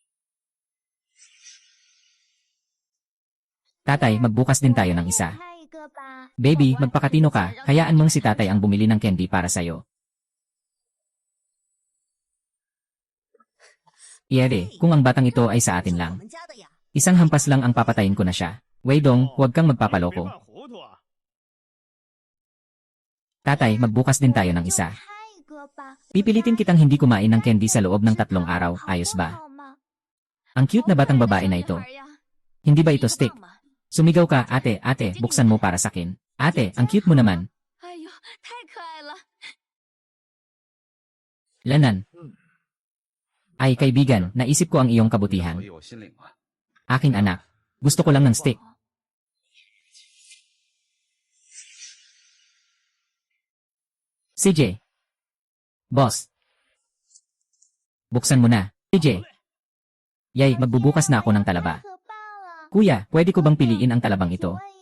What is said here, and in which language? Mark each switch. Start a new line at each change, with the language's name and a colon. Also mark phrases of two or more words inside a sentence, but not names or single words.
Filipino: Tatay, magbukas din tayo ng isa. Baby, magpakatino ka, hayaan mong si tatay ang bumili ng candy para sa'yo. Iyere, kung ang batang ito ay sa atin lang. Isang hampas lang ang papatayin ko na siya. Weidong, huwag kang
Chinese: 别
Filipino: magpapaloko.
Chinese: 犯糊涂啊！
Filipino: Tatay, magbukas din tayo ng isa. Pipilitin kitang hindi kumain ng candy sa loob ng 3 araw, ayos ba? Ang cute na batang babae na ito. Hindi ba ito stick? Sumigaw ka, ate, ate, buksan mo para sakin. Ate, ang cute mo naman. Lanan. Ay, kaibigan, naisip ko ang iyong
Chinese: 所
Filipino: kabutihan.
Chinese: 以我心领了。
Filipino: Aking anak. Gusto ko lang ng stick. CJ. Boss. Buksan mo na. CJ. Yay, magbubukas na ako ng talaba. Kuya, pwede ko bang piliin ang talabang ito?